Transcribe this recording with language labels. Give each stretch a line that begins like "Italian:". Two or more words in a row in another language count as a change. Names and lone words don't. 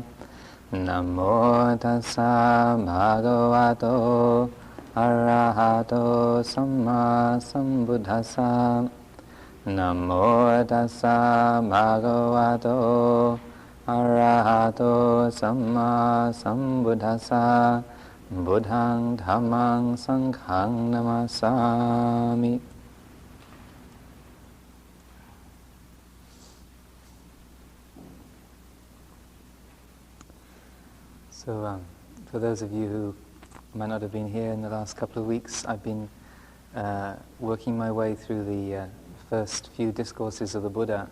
Pali: Namo tassa bhagavato arahato samma sambuddhassa. Namo tassa bhagavato arahato samma sambuddhassa. Buddhaṃ Dhammaṃ Saṅghaṃ Namasāmi.
English: So, for those of you who might not have been here in the last couple of weeks, I've been working my way through the first few discourses of the Buddha.